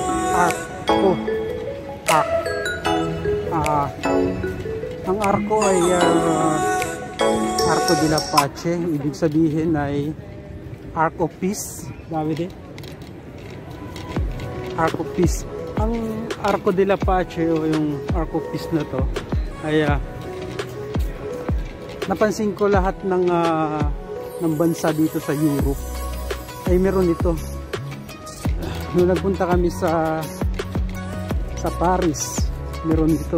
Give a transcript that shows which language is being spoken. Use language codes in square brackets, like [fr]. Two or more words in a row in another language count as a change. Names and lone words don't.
[tl] Arco. Ang Arco ay Arco de la Pace. Ibig sabihin ay [en] Arc of Peace. [tl] David eh. [en] Arc of Peace. [tl] Ang Arco de la Pace o yung [en] Arc of Peace [tl] na to ay napansin ko lahat ng bansa dito sa Europe ay meron ito. Nung nagpunta kami sa Paris, meron dito.